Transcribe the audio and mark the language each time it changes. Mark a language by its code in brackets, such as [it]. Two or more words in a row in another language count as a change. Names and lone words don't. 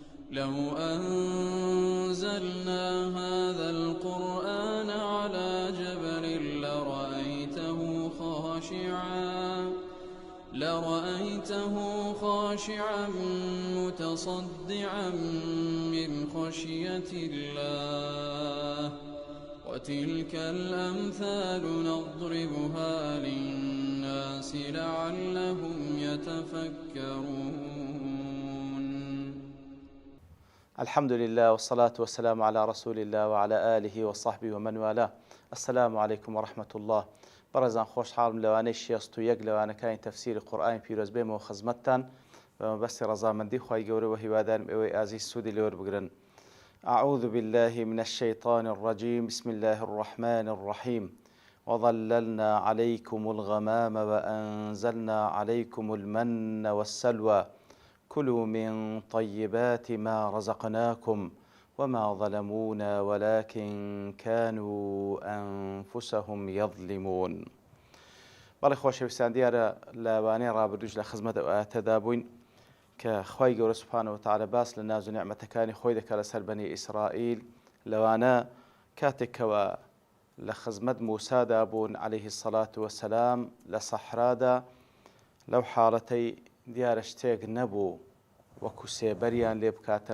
[ar] لو أنزلنا هذا القرآن على جبل لرأيته خاشعا متصدعا من خشية الله وتلك الأمثال نضربها للناس لعلهم يتفكرون. الحمد لله والصلاة والسلام على رسول الله وعلى آله وصحبه ومن والاه. السلام عليكم ورحمة الله. [ckb] برزان خوش حالم لوانەی 61 لەوانەکانی تەفسیری قورئانی پیرۆز بێمەوە خزمەتتان بەمەبەستی ڕەزامەندی خوای گەورە و هیوادارم ئێوەی ئازیز سوودی لێوە بگرن. [ar] أعوذ بالله من الشيطان الرجيم. بسم الله الرحمن الرحيم. وظللنا عليكم الغمام وأنزلنا عليكم المن والسلوى كلوا من طيبات ما رزقناكم وما ظلمونا ولكن كانوا أنفسهم يظلمون. [ckb] بەڵێ خۆشەویستان دیارە لەوانەیە ڕابردووش لە خزمەت ئەو ئاەتەدا بووین کە خوای گەورە [ar] سوبحانەوە وتعالە [ckb] باس لە ناز و نیعمەتەکانی خۆی دەکات لەسەر بەنی ئیسرائیل لەوانە کاتێکەوە لە خزمەت موسادا بوون [ar] عەلەیهی السەڵات وەسەلام [ckb] لە سەحرادا لەو حاڵەتەی دیارە شتێک نەبوو وەکو سێبەریان لێ بکاتن